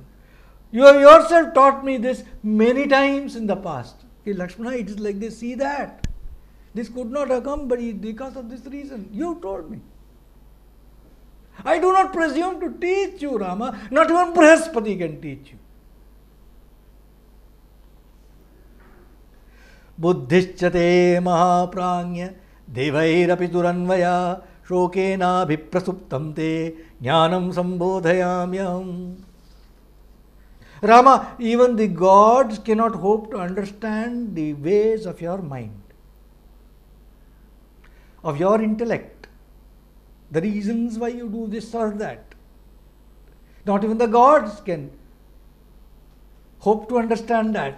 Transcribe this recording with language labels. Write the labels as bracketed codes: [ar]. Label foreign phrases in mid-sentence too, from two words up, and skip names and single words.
[en] You have yourself taught me this many times in the past. Okay, Lakshmana, it is like this, see that. This could not have come because of this reason. You told me. I do not presume to teach you, Rama. Not even Brahaspati can teach you. [sa] बुद्धिश्च ते महाप्राज्ञ देवैरपि दुरन्वया शोकेनाभिप्रसुप्तं ते ज्ञानं सम्बोधयाम्यहम्. [en] Rama, even the gods cannot hope to understand the ways of your mind, of your intellect, the reasons why you do this or that. Not even the gods can hope to understand that.